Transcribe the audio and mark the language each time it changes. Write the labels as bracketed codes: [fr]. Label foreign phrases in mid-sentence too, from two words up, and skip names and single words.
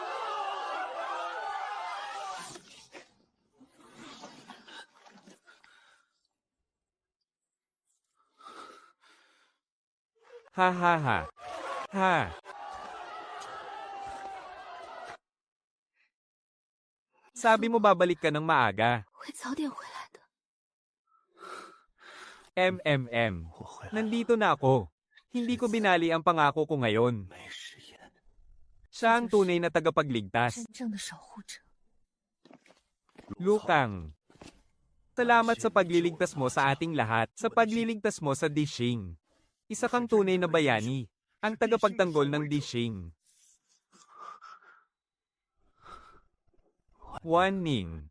[tl] Ha ha ha. Ha. Sabi mo babalik ka ng maaga. [zh] 会早点回来的。 [tl] MMM. Nandito na ako. Hindi ko binali ang pangako ko ngayon. [zh] 没食言， [tl] Siya ang tunay na tagapagligtas. [zh] 真正的守护者。 [tl] Lukang. Salamat sa pagliligtas mo sa ating lahat. Sa pagliligtas mo sa Dishing. Isa kang tunay na bayani. Ang tagapagtanggol ng Dishing. Ning.